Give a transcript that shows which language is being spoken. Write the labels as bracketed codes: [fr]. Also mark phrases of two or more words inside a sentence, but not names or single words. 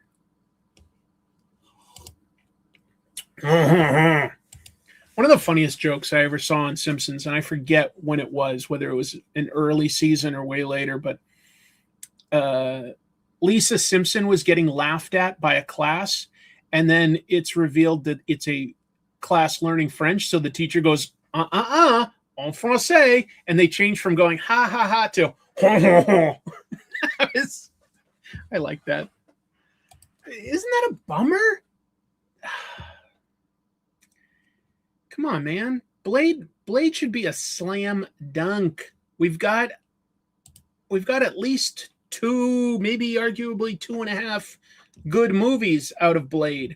[en] One of the funniest jokes I ever saw on Simpsons, and I forget when it was, whether it was an early season or way later, but Lisa Simpson was getting laughed at by a class, and then it's revealed that it's a class learning French, so the teacher goes, [fr] en français, [en] and they change from going ha ha ha to ho ho ho. I like that. Isn't that a bummer? Come on, man. Blade should be a slam dunk. We've got at least 2, maybe arguably 2.5 good movies out of Blade.